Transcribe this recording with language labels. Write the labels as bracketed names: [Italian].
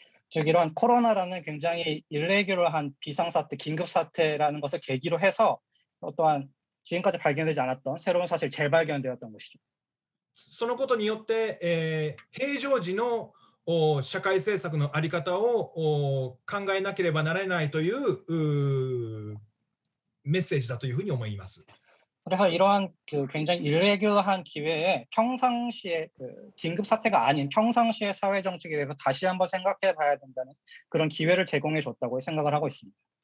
[Korean] 즉 이러한 코로나라는 굉장히 일레귤러한 비상사태, 긴급사태라는 것을 계기로 해서 또한 지금까지 발견되지 않았던 새로운 사실 재발견되었던 것이죠. [Japanese] そのことによって、平常時の社会政策の在り方を考えなければならないというメッセージだというふうに思います。 [Korean] 그래서 이러한 굉장히 일레귤러한 기회에 평상시에 긴급 사태가 아닌 평상시의 사회 정책에 대해서 다시 한번 생각해 봐야 된다는 그런 기회를 제공해 줬다고 생각을 하고 있습니다.